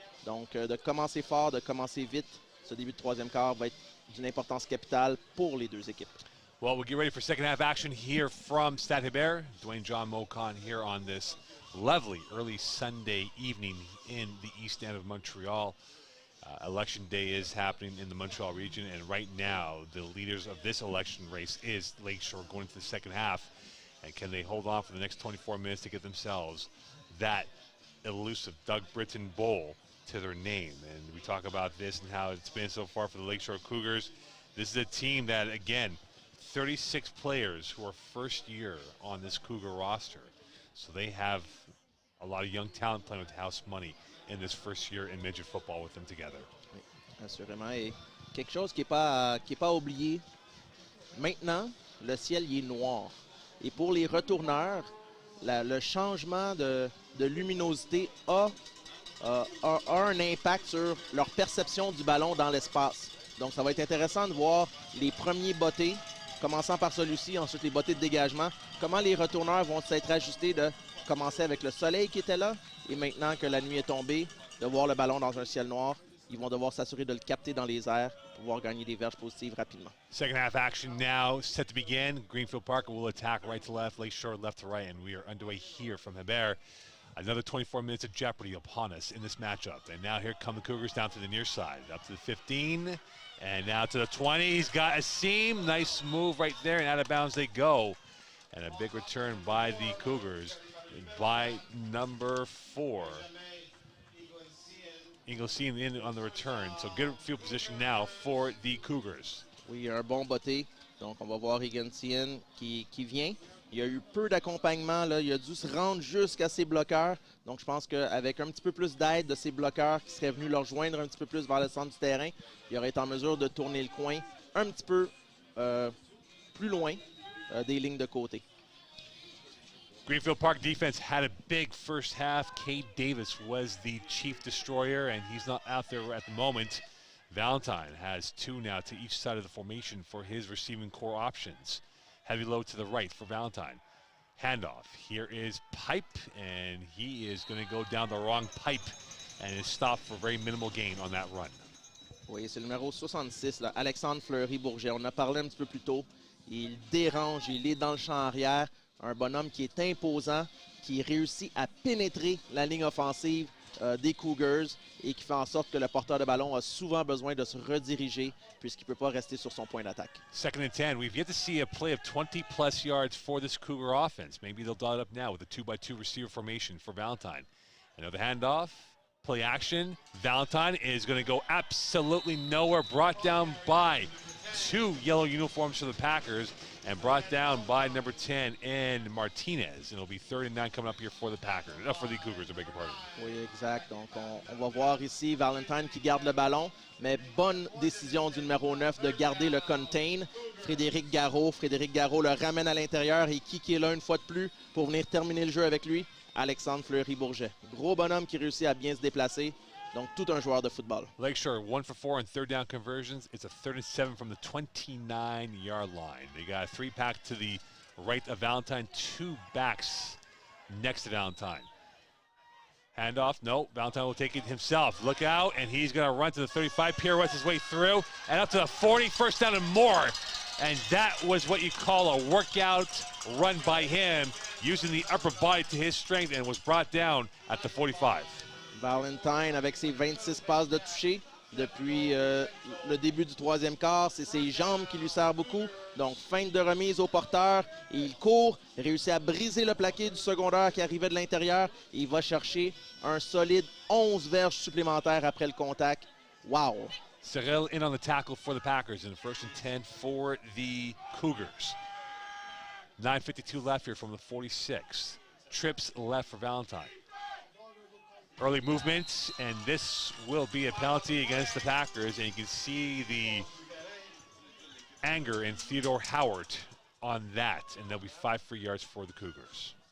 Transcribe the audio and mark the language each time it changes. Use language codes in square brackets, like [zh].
[fr] Donc de commencer fort, de commencer vite, ce début de troisième quart va être d'une importance capitale pour les deux équipes. [en] Well, we'll get ready for second half action here from Stade Hébert. Dwayne John Mokan here on this lovely early Sunday evening in the east end of Montreal. Election day is happening in the Montreal region, and right now the leaders of this election race is Lakeshore going into the second half. And can they hold on for the next 24 minutes to get themselves that elusive Doug Britton Bowl to their name? And we talk about this and how it's been so far for the Lakeshore Cougars. This is a team that, again, 36 players who are first year on this Cougar roster. So they have a lot of young talent playing with house money in this first year in midget football with them together. [fr] Oui, assurément. Et quelque chose qui n'est pas oublié, maintenant, le ciel il est noir. Et pour les retourneurs, le changement de luminosité a un impact sur leur perception du ballon dans l'espace. Donc, ça va être intéressant de voir les premiers bottés, commençant par celui-ci, ensuite les bottées de dégagement, comment les retourneurs vont s'être ajustés de commencer avec le soleil qui était là, et maintenant que la nuit est tombée, de voir le ballon dans un ciel noir, ils vont devoir s'assurer de le capter dans les airs pour pouvoir gagner des verges positives rapidement. [en] Second half action now set to begin. Greenfield Park will attack right to left, Lakeshore left to right, and we are underway here from Hébert. Another 24 minutes of jeopardy upon us in this matchup. And now here come the Cougars down to the near side, up to the 15, and now to the 20. He's got a seam. Nice move right there, and out of bounds they go. And a big return by the Cougars by number 4. Inglesine in on the return. So good field position now for the Cougars. [fr] Oui, un bon botté. Donc, on va voir Inglesine qui vient. Il y a eu peu d'accompagnement, là. Il a dû se rendre jusqu'à ses bloqueurs. Donc, je pense qu'avec un petit peu plus d'aide de ses bloqueurs qui seraient venus leur joindre un petit peu plus vers le centre du terrain, il aurait été en mesure de tourner le coin un petit peu plus loin des lignes de côté. [en] Greenfield Park defense had a big first half. Cade Davis was the chief destroyer, and he's not out there at the moment. Valentine has 2 now to each side of the formation for his receiving core options. Heavy load to the right for Valentine. Handoff. Here is Pipe, and he is going to go down the wrong pipe and is stopped for very minimal gain on that run. [fr] Oui, c'est le numéro 66, là, Alexandre Fleury-Bourget. On en a parlé un petit peu plus tôt. Il dérange, il est dans le champ arrière. Un bonhomme qui est imposant, qui réussit à pénétrer la ligne offensive des Cougars et qui fait en sorte que le porteur de ballon a souvent besoin de se rediriger puisqu'il ne peut pas rester sur son point d'attaque. [en] 2nd and 10. We've yet to see a play of 20-plus yards for this Cougar offense. Maybe they'll dial it up now with a 2-by-2 receiver formation for Valentine. Another handoff. Play action. Valentine is going to go absolutely nowhere. Brought down by 2 yellow uniforms for the Packers and brought down by number 10 and Martinez. And it'll be 3rd and 9 coming up here for the Packers, for the Cougars, I beg your pardon. [fr] Oui, exact. Donc, on va voir ici Valentine qui garde le ballon, mais bonne décision du numéro 9 de garder le contain. Frédéric Garreau le ramène à l'intérieur et qui est là une fois de plus pour venir terminer le jeu avec lui? Alexandre Fleury-Bourget. Gros bonhomme qui réussit à bien se déplacer. Donc, tout un joueur de football. [en] Lakeshore, 1 for 4 on 3rd down conversions. It's a 3rd and 7 from the 29-yard line. They got a 3-pack to the right of Valentine, 2 backs next to Valentine. Handoff, no, Valentine will take it himself. Look out, and he's going to run to the 35, pirouettes his way through, and up to the 40, 1st down and more. And that was what you call a workout run by him, using the upper body to his strength, and was brought down at the 45. [fr] Valentine avec ses 26 passes de toucher depuis le début du 3e quart. C'est ses jambes qui lui servent beaucoup. Donc, feinte de remise au porteur. Et il court, réussit à briser le plaqué du secondaire qui arrivait de l'intérieur. Il va chercher un solide 11 verges supplémentaires après le contact. [en] Wow! Cyril in on the tackle for the Packers in the 1st and 10 for the Cougars. 9:52 left here from the 46. Trips left for Valentine. Early movements, and this will be a penalty against the Packers, and you can see the anger in Theodore Howard on that, and there'll be 5 free yards for the Cougars.